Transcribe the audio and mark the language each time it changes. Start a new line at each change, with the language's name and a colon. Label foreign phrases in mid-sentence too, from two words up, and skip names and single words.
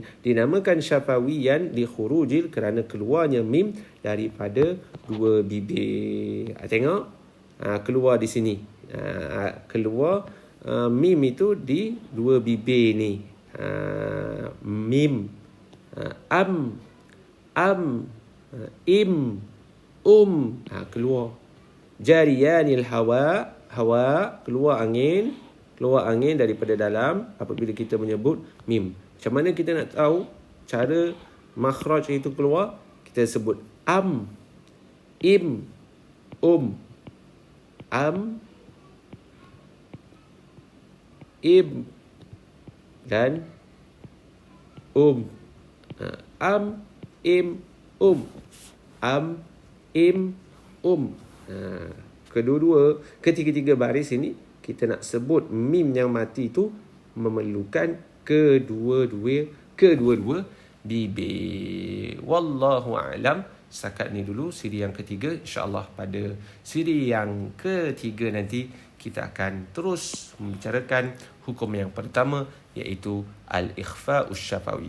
Malay: Dinamakan
Arabic: شفويا لخروج
Malay: kerana keluarnya mim daripada dua bibir. Tengok. Keluar di sini. Keluar mim itu di dua bibir ni. Mim, am, im, keluar.
Arabic: جريان الهواء,
Malay: keluar angin daripada dalam apabila kita menyebut mim. Macam mana kita nak tahu cara makhraj itu keluar? Kita sebut am, im, am, im, dan am, im, am, im, ketiga-tiga baris ini kita nak sebut mim yang mati itu memerlukan kedua-dua bibir.
Arabic: والله أعلم.
Malay: Setakat ni dulu siri yang ketiga. InsyaAllah pada siri yang ketiga nanti kita akan terus membicarakan hukum yang pertama, iaitu
Arabic: الإخفاء الشفوي.